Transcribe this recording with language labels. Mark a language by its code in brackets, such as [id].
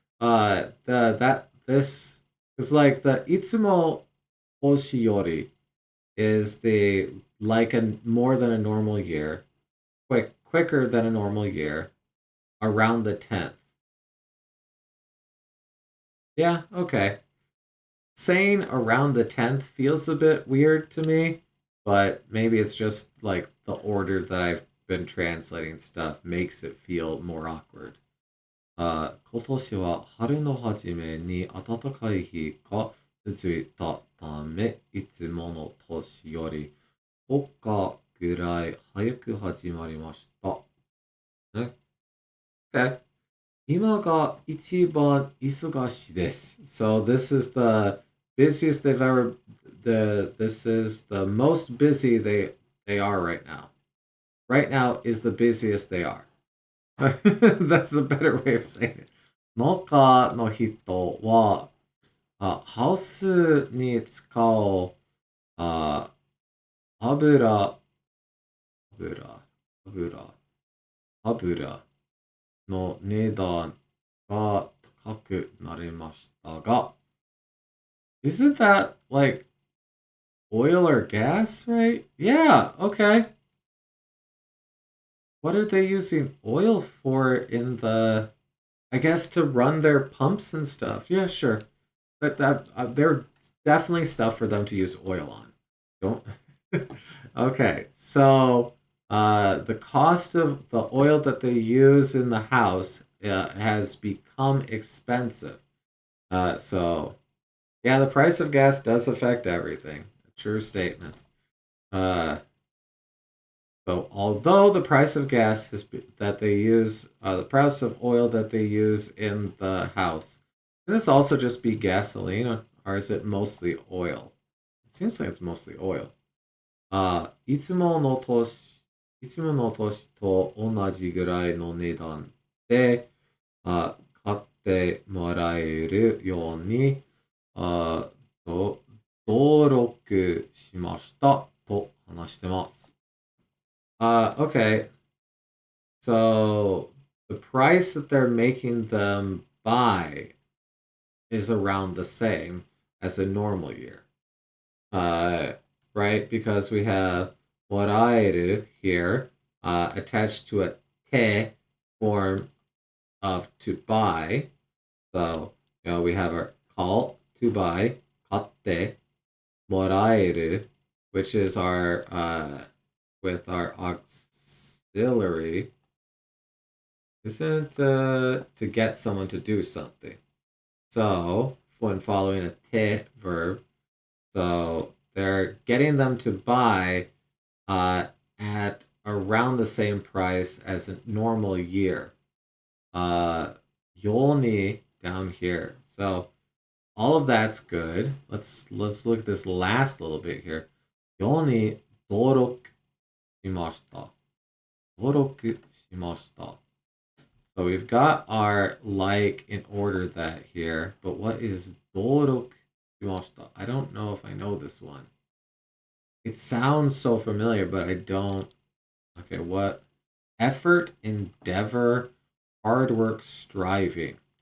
[en] The that this is like the [ja] itsumo oshi yori [en] is the like a more than a normal year, quicker than a normal year, around the 10th. Yeah, okay. Saying around the 10th feels a bit weird to me, but maybe it's just like the order that I've been translating stuff makes it feel more awkward. [ja] 今年は春の初めに暖かい日が続いたため、いつもの年より10日ぐらい早く始まりました。ね。Okay. 今が一番忙しいです。 [en] So this is the busiest they've ever this is the most busy they are right now. Right now is the busiest they are. That's a better way of saying it. [ja] 農家の人はハウスに使うあ油、油、油、油の値段が高くなりましたが、 [en] isn't that like oil or gas, right? Yeah, okay. What are they using oil for in the, I guess to run their pumps and stuff? Yeah, sure. They're definitely stuff for them to use oil on. Don't. Okay, so the cost of the oil that they use in the house has become expensive. So yeah, the price of gas does affect everything. True statement. Uh, so although the price of gas is that they use, the price of oil that they use in the house, can this also just be gasoline, or is it mostly oil? It seems like it's mostly oil. [ja] いつもの年と同じぐらいの値段で、買ってもらえるように、あと登録しましたと話してます。 [en] Okay. So the price that they're making them buy is around the same as a normal year. Uh, right? Because we have moraeru here attached to a te form of to buy. So, we have our call to buy, katte, moraeru, which is our with our auxiliary, isn't to get someone to do something. So when following a te verb, so they're getting them to buy at around the same price as a normal year. Yoni down here. So all of that's good. Let's look at this last little bit here. [ja] Yoni doroku しました。登録しました。 [en] So we've got our like in order that here, but what is Dorok Shimashita? I don't know if I know this one. It sounds so familiar, but I don't. Okay, what? Effort, endeavor, hard work, striving.